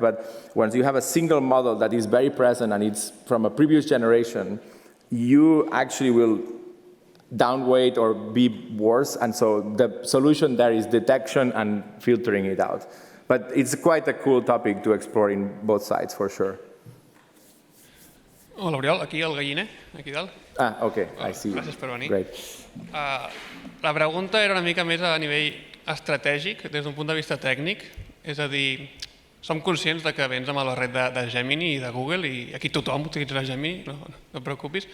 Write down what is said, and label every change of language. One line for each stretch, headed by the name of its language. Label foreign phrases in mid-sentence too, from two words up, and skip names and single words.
English: But once you have a single model that is very present and it's from a previous generation, you actually will downweight or be worse, and so the solution there is detection and filtering it out. But it's quite a cool topic to explore in both sides, for sure.
Catalan: Hola, Oriol, aquí el galliner, aquí dalt.
English: Ah, okay, I see.
Catalan: Gràcies per venir.
English: Great.
Catalan: La pregunta era una mica més a nivell estratègic, des d'un punt de vista tècnic. És a dir, som conscients de que vens amb el barret de Gemini i de Google, i aquí tothom utilitzarà Gemini, no et preocupis.